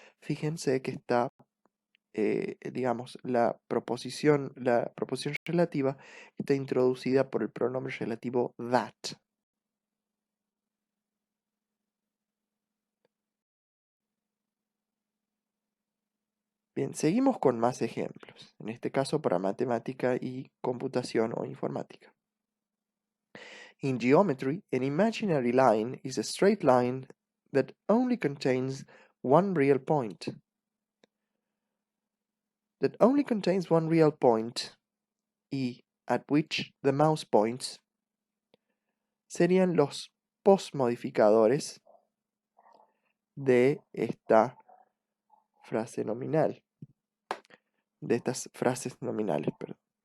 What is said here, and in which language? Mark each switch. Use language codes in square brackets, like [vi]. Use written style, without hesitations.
[es] Fíjense que está, digamos, la proposición relativa está introducida por el pronombre relativo that. Bien, seguimos con más ejemplos, en este caso para matemática y computación o informática. [en] In geometry, an imaginary line is a straight line that only contains one real point. That only contains one real point [es] y [en] at which the mouse points [es] serían los postmodificadores de esta frase nominal, de estas frases nominales, perdón.